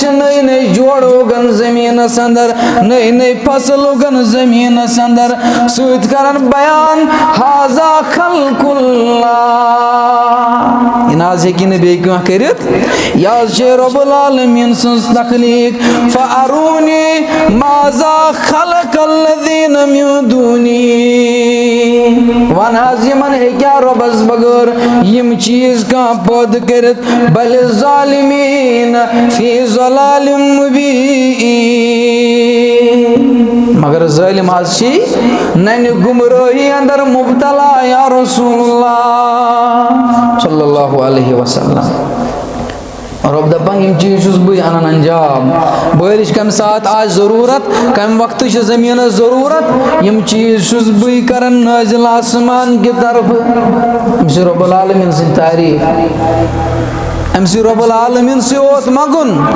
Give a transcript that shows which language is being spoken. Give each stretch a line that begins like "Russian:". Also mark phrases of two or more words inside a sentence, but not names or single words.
Kashmiri: چھِ نٔے نٔے جوڑ اُگان زٔمیٖنس انٛدر نٔے نٔے فصل اُگان زٔمیٖنس انٛدر سۭتۍ کرن بیان
Arabic: ہاذا خلق اللہ
Kashmiri: یہِ نہ حظ ہیٚکہِ نہٕ بیٚیہِ کانٛہہ کٔرِتھ یہِ حظ چھِ
Arabic: رۄب العالمیٖن
Kashmiri: سٕنٛز تخلیٖق
Arabic: فارونی ماذا خلق الذین من دونی
Kashmiri: ون حظ یِمن ہیٚکیٛاہ رۄبس بغٲر یِم چیٖز کانٛہہ پٲدٕ کٔرِتھ
Arabic: بلِ ظالمیٖن فی ضلال مبیٖن
Kashmiri: مگر ظٲلِم حظ چھِ ننہِ گمرٲہی اندر مبتلا
Arabic: یا رسول اللہ صلی اللہ علیہ وسلم
Kashmiri: رب دپان یِم چیٖز چھُس بٕے انان انجام بٲرِش کمہِ ساتہٕ آسہِ ضروٗرت کمہِ وقتہٕ چھِ زٔمیٖنس ضروٗرت یِم چیٖز چھُس بٕے کران نٲزِل آسمان کہِ طرفہٕ أمۍ چھِ
Arabic: رۄب العالمیٖن
Kashmiri: سٕنٛدۍ تعریٖف أمۍ سٕے
Arabic: رۄب العالمیٖن
Kashmiri: سٕے اوس منٛگُن